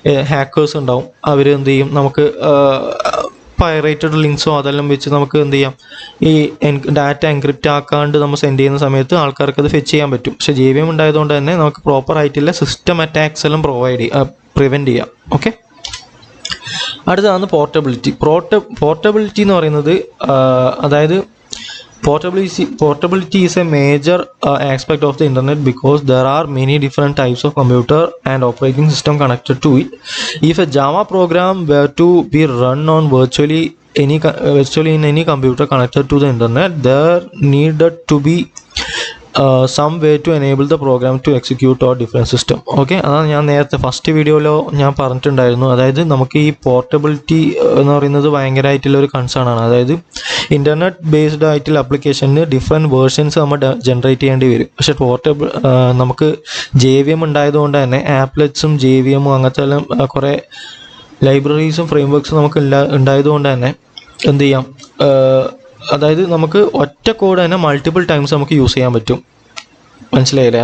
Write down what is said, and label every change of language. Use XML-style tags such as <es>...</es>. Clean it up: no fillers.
<ml>Hackers ഉണ്ടാവും, അവർ എന്ത് ചെയ്യും, നമുക്ക് പൈറേറ്റഡ് ലിങ്ക്സോ അതെല്ലാം വെച്ച് നമുക്ക് എന്ത് ചെയ്യാം, ഈ ഡാറ്റ എൻക്രിപ്റ്റ് ആക്കാണ്ട് നമ്മൾ സെൻഡ് ചെയ്യുന്ന സമയത്ത് ആൾക്കാർക്ക് അത് ഫെച്ച് ചെയ്യാൻ പറ്റും. പക്ഷേ JVM ഉണ്ടായതുകൊണ്ട് തന്നെ നമുക്ക് പ്രോപ്പർ ആയിട്ടുള്ള സിസ്റ്റം അറ്റാക്സ് എല്ലാം പ്രിവെൻറ്റ് ചെയ്യാം. ഓക്കെ, അടുത്തതാണ് പോർട്ടബിലിറ്റി എന്ന് പറയുന്നത്. അതായത്</ml> <en>portability is a major aspect of the internet because there are many different types of computer and operating system connected to it. If a Java program were to be run on virtually in any computer connected to the internet, there needed to be some way to enable the program to execute on different system.</en> <ml>Okay, അതാണ് ഞാൻ നേരത്തെ first വീഡിയോയിലോ ഞാൻ പറഞ്ഞിട്ടുണ്ടായിരുന്നു. അതായത് നമുക്ക് ഈ portability എന്ന് പറയുന്നത് ഭയങ്കരമായിട്ടുള്ള ഒരു കൺസേൺ ആണ്. അതായത് ഇൻ്റർനെറ്റ് ബേസ്ഡ് ആയിട്ടുള്ള ആപ്ലിക്കേഷന് ഡിഫറെൻറ്റ് വേർഷൻസ് നമ്മൾ ജനറേറ്റ് ചെയ്യേണ്ടി വരും. പക്ഷേ നമുക്ക് JVM ഉണ്ടായതുകൊണ്ട് തന്നെ ആപ്ലെറ്റ്സും JVM അങ്ങനത്തെ എല്ലാം കുറേ ലൈബ്രറീസും ഫ്രെയിംവർക്സും നമുക്ക് ഉണ്ടായതുകൊണ്ട് തന്നെ എന്ത് ചെയ്യാം, അതായത് നമുക്ക് ഒറ്റ കോഡ് തന്നെ മൾട്ടിപ്പിൾ ടൈംസ് നമുക്ക് യൂസ് ചെയ്യാൻ പറ്റും. മനസ്സിലായില്ലേ?</ml>